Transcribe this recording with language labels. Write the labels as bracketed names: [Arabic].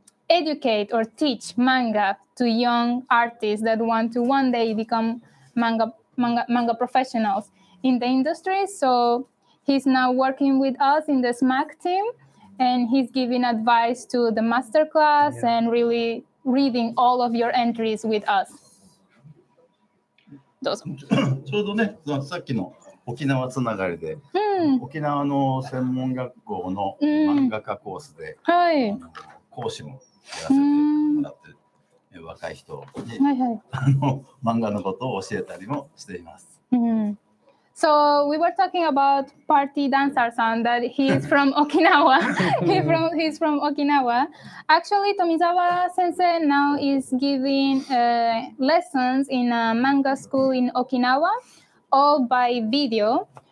[English] educate or teach manga to young artists that want to one day become manga professionals in the industry. So he's now working with us in the SMAC team, and he's giving advice to the masterclass and really reading all of your entries with us. [Japanese] どうぞ。ちょうどね、さっきの沖縄つながりで、沖縄の専門学校の漫画家コースで、講師もやらせてもらってる若い人に漫画のことを教えたりもしています。 [English] So we were talking about party dancer son that he is from Okinawa. He's from Okinawa. Actually, Tomizawa Sensei now is giving lessons in a manga school in Okinawa, all by video.